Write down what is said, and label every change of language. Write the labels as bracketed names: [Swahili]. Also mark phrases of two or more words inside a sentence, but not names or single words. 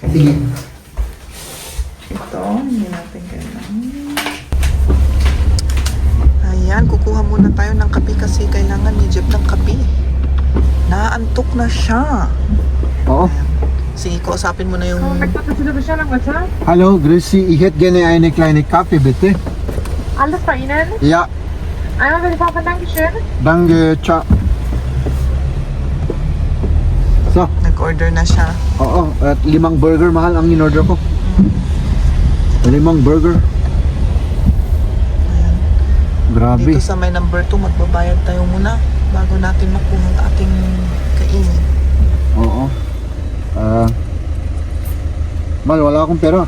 [Filipino] Ito, hindi natin kailangan. Ayan, kukuha muna tayo ng kape kasi kailangan ni Jeff ng kape. Naantok na siya. Oo. Sige, kausapin mo na yung... Nagpapasila ba siya ng WhatsApp? [German] Hallo, grüß Sie. Ich hätte gerne eine kleine Kaffee, bitte. Alles bei Ihnen? Ja, Einmal bitte Papa, Dankeschön. danke, ciao. So, [Filipino] Nag-order na siya. oo, at 5 burger, mahal ang in-order ko. 5 burger. Grabe. Dito sa may number 2, magbabayad tayo muna bago natin makuha ang ating kainin. Oo. Mal, wala akong pera.